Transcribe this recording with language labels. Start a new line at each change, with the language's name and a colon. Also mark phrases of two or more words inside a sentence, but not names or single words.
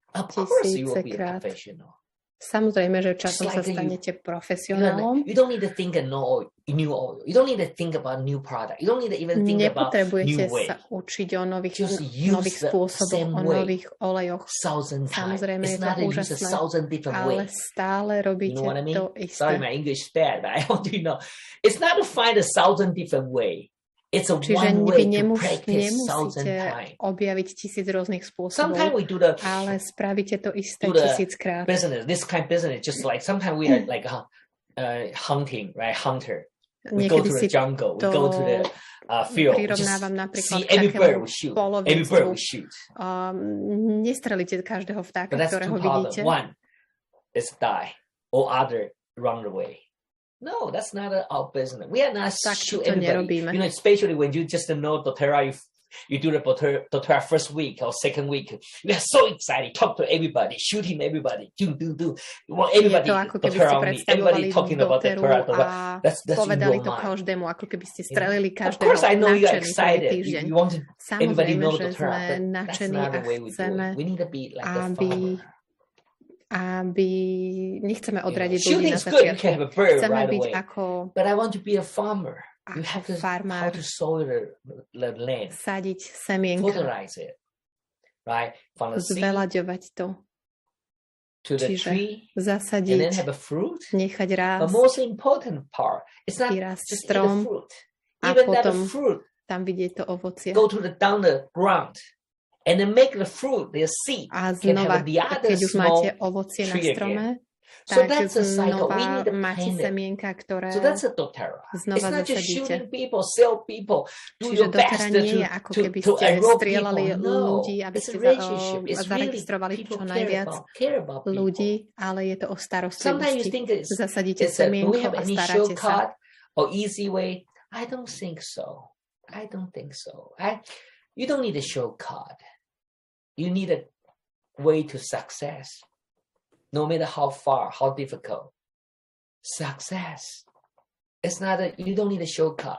Slovak: Samozrejme, že časom sa stanete profesionálom. Nepotrebujete sa učiť o nových spôsoboch, o nových olejoch. Samozrejme, je to úžasné, ale stále robíte to isté.
English: Sorry, my English is bad, but I want you to know. It's not to find 1,000 different ways.
Slovak: Čiže vy nemusíte objaviť 1000 rôznych spôsobov, ale spravíte to isté 1000-krát.
English: This kind of business, just like sometimes we are like hunting, right? Hunter. We go to the jungle, we go to the field.
Slovak: Prirovnávam napríklad k takému polovníctvu. Nestrelíte každého vtáka, ktorého vidíte.
English: One is die, or other run away. No, that's not our business. We are not shoot everybody. You know, especially when you just know dōTERRA, you do the dōTERRA first week or second week. We are so excited. Talk to everybody, shooting everybody. Do. You want everybody dōTERRA only. Everybody talking about dōTERRA. That's
Slovak: povedali to každému, ako keby ste strelili každého.
English: Of course, I know you are excited. You want everybody know dōTERRA. That's not the way we do it. We need to be like a farmer.
Slovak: Aby nechceme odradiť ľudí na začiatku. Chceme byť ako farmár, sadiť semienka, zveľaďovať to. Čiže zasadiť, nechať rásť, vyrásť strom a potom tam vidieť to ovocie.
English: And then make the fruit, the seed,
Slovak: a znova, keď už máte ovocie na strome, tak znova máte semienka, ktoré znova zasadíte. Čiže dōTERRA nie je ako keby ste strieľali ľudí, aby ste zaregistrovali čo najviac ľudí, ale je to o starostlivosti. Zasadíte semienko a staráte sa.
English: I don't think so. You don't need a shortcut. You need a way to success. No matter how far, how difficult. Success. It's not you don't need a shortcut.